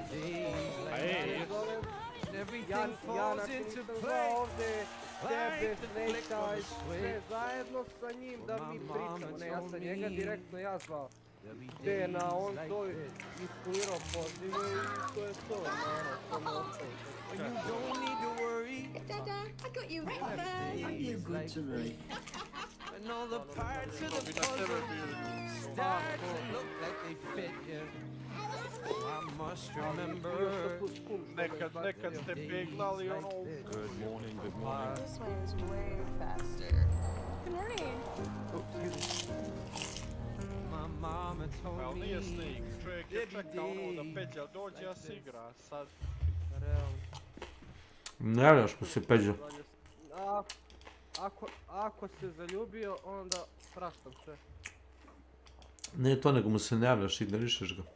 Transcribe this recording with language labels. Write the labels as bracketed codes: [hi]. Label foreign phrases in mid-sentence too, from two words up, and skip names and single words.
[sr] Ja nisam zvao ovdje tebe, Snake-a i sve zajedno sa njim da mi pričamo. Ne, ja sam njega direktno zvao. Te na on to iskulirao pozivu i to je to. To me ostalo. [en] You don't need to worry. Dada, I got you breakfast. You're good to me. And all the parts of the puzzle start to look like they fit you. I must remember. [sr] Nekad ste peglali ono... [en] Good morning, good morning. This way is way faster. Good morning. My mama told me. [sr] Ali nije Snake, čovjek je čekao ono da Peđa dođe, a se igra sad. Ne javljaš ko se Peđa. Ako se zaljubio, onda praštam sve. Nije to, nego mu se ne javljaš, ignorišeš ga.